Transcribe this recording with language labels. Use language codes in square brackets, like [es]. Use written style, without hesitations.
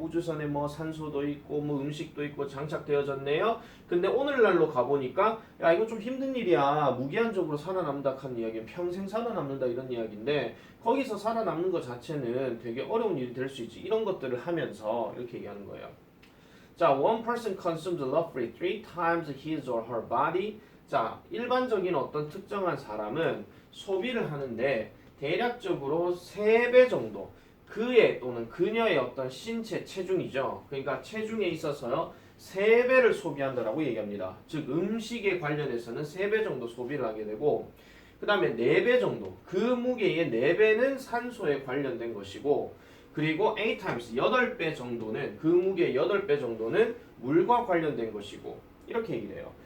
[ko] 우주선에 뭐 산소도 있고 뭐 음식도 있고 장착되어졌네요. 근데 오늘날로 가보니까 야 이거 좀 힘든 일이야. 무기한적으로 살아남다 하는 이야기는 평생 살아남는다 이런 이야기인데 거기서 살아남는 것 자체는 되게 어려운 일이 될 수 있지. 이런 것들을 하면서 이렇게 얘기하는 거예요. 자, [en] one person consumes roughly 3 times his or her body. [ko] 자, 일반적인 어떤 특정한 사람은 소비를 하는데 대략적으로 3배 정도 그의 또는 그녀의 어떤 신체 체중이죠. 그러니까 체중에 있어서요 3배를 소비한다라고 얘기합니다. 즉 음식에 관련해서는 3배 정도 소비를 하게 되고 그 다음에 4배 정도 그 무게의 4배는 산소에 관련된 것이고 그리고 8 times 8배 정도는 그 무게의 8배 정도는 물과 관련된 것이고 이렇게 얘기를 해요.